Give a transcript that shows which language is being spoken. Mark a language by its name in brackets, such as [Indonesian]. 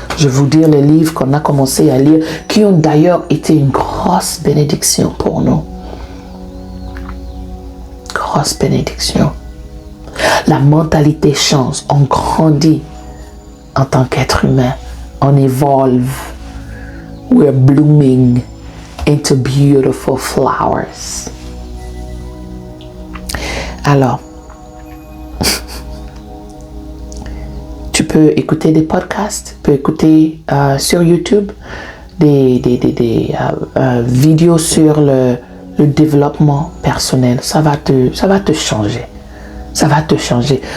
[French] Je vais vous dire les livres qu'on a commencé à lire, qui ont d'ailleurs été une grosse bénédiction pour nous. Grosse bénédiction. La mentalité change, on grandit en tant qu'être humain, on évolue. [English] We're blooming into beautiful flowers. [French] Alors, tu peux écouter des podcasts, tu peux écouter sur YouTube des vidéos sur le développement personnel. Ça va te changer. Ça va te changer.